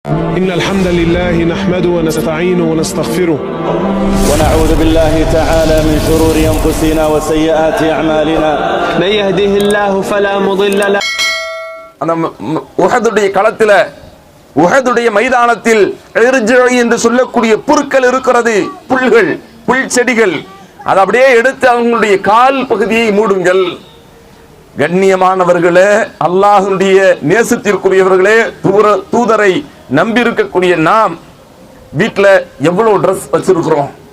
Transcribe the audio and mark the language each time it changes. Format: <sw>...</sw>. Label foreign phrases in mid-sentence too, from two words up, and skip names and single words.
<ar>إن الحمد لله نحمده ونستعينه ونستغفره ونعوذ بالله تعالى من شرور أنفسنا وسيئات أعمالنا من يهده الله فلا مضل له.</ar> <ta>அந்த உஹதுடைய களத்தில் உஹதுடைய மைதானத்தில் என்று சொல்லக்கூடிய புற்கள் இருக்கிறது, புல்கள், புல் செடிகள். அதை அப்படியே எடுத்து அவங்களுடைய கால் பகுதியை மூடுங்கள். கண்ணியமானவர்களே, அல்லாஹ்வுடைய நேசத்திற்குரியவர்களே, தூதரை நம்பி இருக்கக்கூடிய நாம் வீட்டில் எவ்வளவு ட்ரெஸ் வச்சிருக்கிறோம்?</ta>